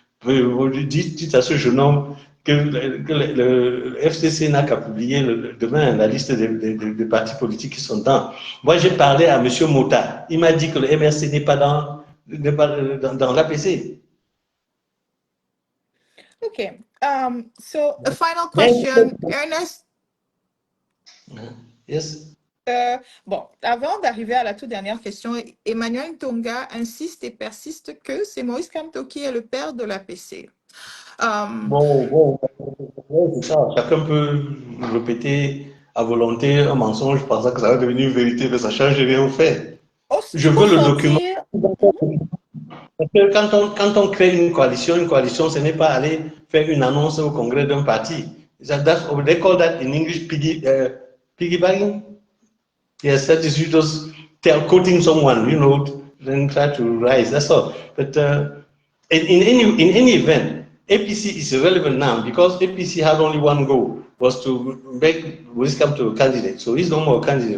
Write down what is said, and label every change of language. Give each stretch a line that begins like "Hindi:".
French: Dites à ce jeune homme que le FCC n'a qu'à publier demain la liste des partis politiques qui sont dedans. Moi, j'ai parlé à M. Mota. Il m'a dit que le MRC n'est pas dans l'APC.
English: Okay. So a final question, Ernest. Yes.
French: Bon, avant d'arriver à la toute dernière question, Emmanuel Tonga insiste et persiste que c'est Maurice Kamto qui est le père de l'APC. Bon, c'est ça. Chacun peut répéter à volonté un mensonge pensant que ça va devenir une vérité, mais ça ne change rien au fait. Je Il faut veux le document. sortir. Parce que quand on crée une coalition, ce n'est pas aller faire une annonce au congrès d'un parti.
English: They call that in English piggybagging. Yes, that is you just quoting someone, then try to rise. That's all. But in any event, APC is irrelevant now because APC had only one goal, was to make Maurice Kamto a candidate. So he's no more a candidate.